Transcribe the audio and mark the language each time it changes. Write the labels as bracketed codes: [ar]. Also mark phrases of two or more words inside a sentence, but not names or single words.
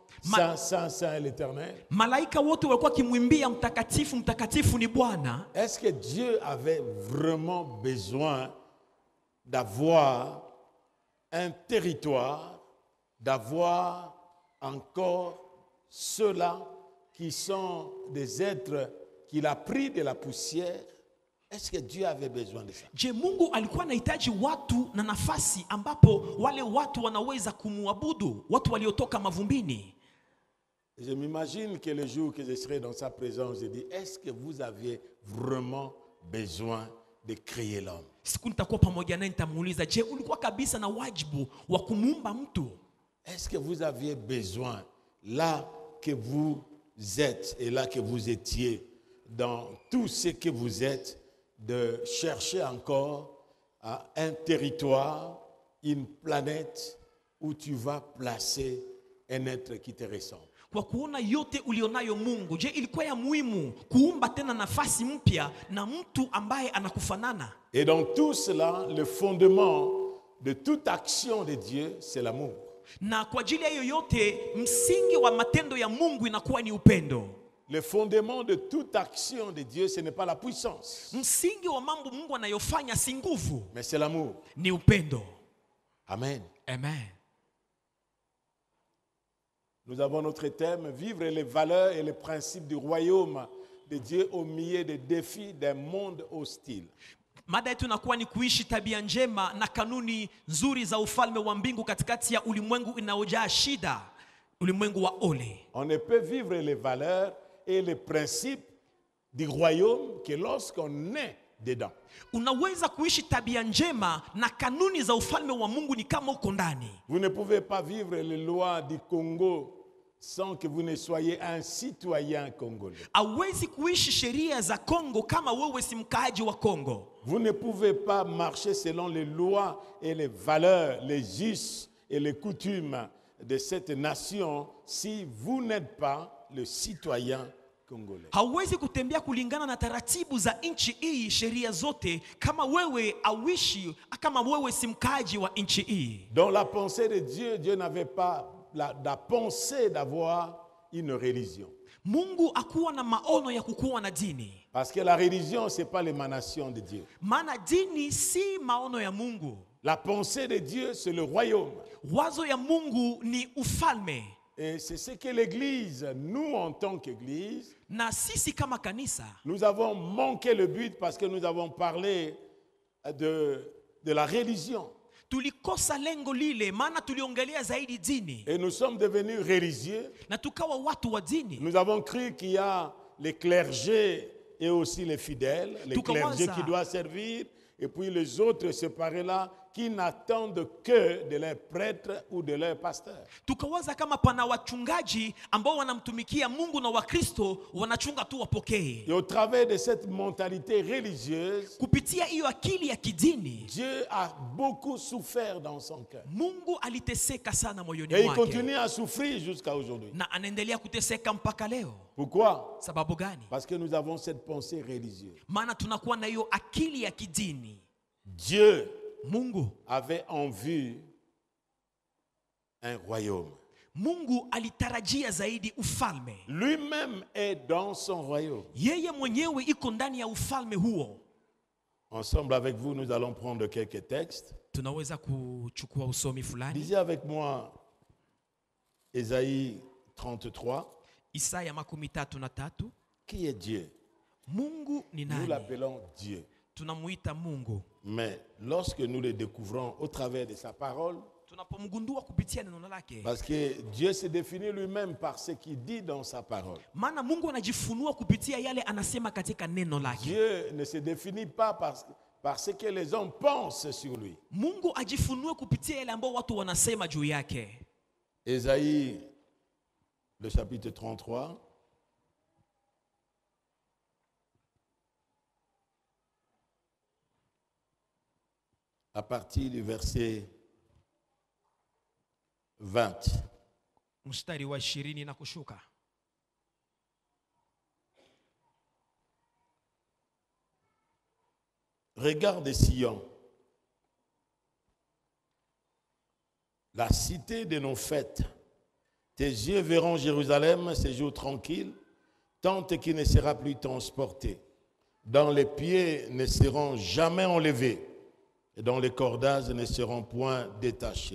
[fr] Saint, Saint, Saint est l'Éternel. [sw] Malaika wote walikuwa kimwimbia mtakatifu, mtakatifu ni Bwana. [fr] Est-ce que Dieu avait vraiment besoin d'avoir un territoire, d'avoir encore ceux-là qui sont des êtres qu'il a pris de la poussière? Est-ce que Dieu avait besoin de ça? [sw] Je, Mungu alikuwa anahitaji watu na nafasi ambapo wale watu wanaweza kumuabudu, watu waliotoka mavumbini. [fr] Je m'imagine que le jour que je serai dans sa présence, je dis, est-ce que vous aviez vraiment besoin de créer l'homme? [sw] Siku nitakuwa pamoja naye nitamuuliza, je, ulikuwa kabisa na wajibu wa kumuumba mtu? [fr] Est-ce que vous aviez besoin, là que vous êtes et là que vous étiez, dans tout ce que vous êtes, de chercher encore un territoire, une planète où tu vas placer un être qui te ressemble. [sw] Kwa kuona yote ulionayo Mungu, je, ilikuwa ya muhimu kuumba tena nafasi mpya na mtu ambaye anakufanana? [fr] Et dans tout cela, le fondement de toute action de Dieu, c'est l'amour. [sw] Na kwa ajili ya hiyo yote, msingi wa matendo ya Mungu inakuwa ni upendo. [fr] Le fondement de toute action de Dieu, ce n'est pas la puissance, [sw] Msingi wa mambo Mungu anayofanya si nguvu, [fr] mais c'est l'amour. [sw] ni upendo. [fr] Amen. [sw] Amen. [fr] Nous avons notre thème, vivre les valeurs et les principes du royaume de Dieu au milieu des défis d'un monde hostile. [sw] Mada yetu inakuwa ni kuishi tabia njema na kanuni nzuri za ufalme wa mbingu katikati ya ulimwengu inaojaa shida, ulimwengu wa ole. [fr] On ne peut vivre les valeurs et les principes du royaume que lorsqu'on est dedans. [sw] Unaweza kuishi tabia njema na kanuni za ufalme wa Mungu ni kama uko ndani. [fr] Vous ne pouvez pas vivre les lois du Congo sans que vous ne soyez un citoyen congolais. [sw] Hauwezi kuishi sheria za Kongo kama wewe si mkaaji wa Kongo. [fr] Vous ne pouvez pas marcher selon les lois et les valeurs, les us et les coutumes de cette nation si vous n'êtes pas le citoyen congolais. [sw] Hauwezi kutembea kulingana na taratibu za nchi hii, sheria zote, kama wewe awishi kama wewe si mkaaji wa nchi hii. [fr] Dans la pensée de Dieu, Dieu n'avait pas la pensée d'avoir une religion. [sw] Mungu akuwa na maono ya kukuwa na dini. [fr] Parce que la religion, ce n'est pas l'émanation de Dieu. [sw] Maana dini si maono ya Mungu. [fr] La pensée de Dieu, c'est le royaume. [sw] Wazo ya Mungu ni ufalme. [fr] Et c'est ce que l'Église, nous en tant qu'Église, [sw] Na sisi kama kanisa, [fr] nous avons manqué le but parce que nous avons parlé de la religion. [sw] tulikosa lengo lile, maana tuliongelea zaidi dini. [fr] Et nous sommes devenus religieux. [sw] Na tukawa watu wa dini. [fr] Nous avons cru qu'il y a les clergés et aussi les fidèles. Les clergés qui doivent servir et puis les autres séparés là qui n'attendent que de leur prêtre ou de leur pasteur. [sw] Tukawaza kama pana wachungaji ambao wanamtumikia Mungu na Wakristo wanachunga tu wapokee. [fr] Et au travers de cette mentalité religieuse, [sw] kupitia hiyo akili ya kidini, [fr] Dieu a beaucoup souffert dans son cœur. [sw] Mungu aliteseka sana moyoni [fr] Et il [sw] mwake. [fr] continue à souffrir jusqu'à aujourd'hui. [sw] Na anaendelea kuteseka mpaka leo. [fr] Pourquoi? [sw] Sababu gani? [fr] Parce que nous avons cette pensée religieuse. [sw] Maana tunakuwa na hiyo akili ya kidini. [fr] Dieu [sw] Mungu [fr] avait en vue un royaume. [sw] Mungu alitarajia zaidi ufalme. [fr] Lui-même est dans son royaume. [sw] Yeye mwenyewe iko ndani ya ufalme huo. [fr] Ensemble avec vous, nous allons prendre quelques textes. [sw] Tunaweza kuchukua usomi fulani. [fr] Lisez avec moi Ésaïe 33. [sw] Isaya 33. [fr] Qui est Dieu? [sw] Mungu ni [fr] Nous [sw] nani? [fr] l'appelons Dieu. [sw] Tunamuita Mungu. [fr] Mais lorsque nous le découvrons au travers de sa parole, [sw] Tunapomgundua kupitia neno lake. [fr] parce que Dieu se définit lui-même par ce qu'il dit dans sa parole. [sw] Maana Mungu anajifunua kupitia yale anasema katika neno lake. [fr] Dieu ne se définit pas par ce que les hommes pensent sur lui. [sw] Mungu ajifunue kupitia yale ambao watu wanasema juu yake. [fr] Ésaïe, le chapitre 33. À partir du verset 20. [sw] Mstari wa 20 na kushuka. [fr] Regarde Sion, la cité de nos fêtes. Tes yeux verront Jérusalem, ces jours tranquilles, tente qui ne sera plus transportée, dont les pieds ne seront jamais enlevés, et dont les cordages ne seront point détachés.